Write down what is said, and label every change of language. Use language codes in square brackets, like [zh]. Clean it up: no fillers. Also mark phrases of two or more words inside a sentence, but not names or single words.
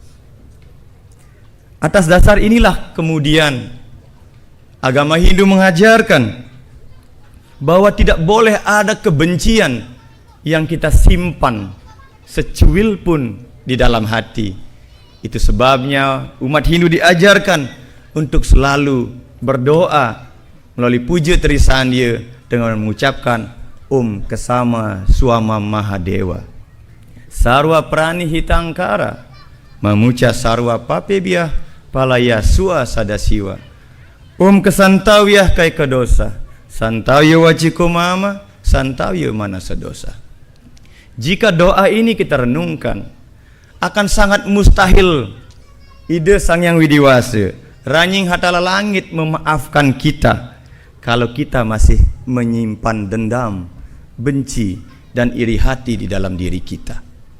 [id] Atas dasar inilah kemudian agama Hindu mengajarkan bahwa tidak boleh ada kebencian yang kita simpan secuil pun di dalam hati. Itu sebabnya umat Hindu diajarkan untuk selalu berdoa melalui puja Trisandya dengan mengucapkan [sa] Om Kesama Swama Mahadewa, Sarwa Prani Hitangkara, Mamuca Sarwa Papebiah Palaya Sua Sadasiwa, Om Kesantawyah Kai Kedosa, Santawya Wajikomama, Santawya Manasadosa. [id] Jika doa ini kita renungkan, akan sangat mustahil ide Sang Yang Widiwasa, ranying hatala langit memaafkan kita kalau kita masih menyimpan dendam, benci, dan iri hati di dalam diri kita.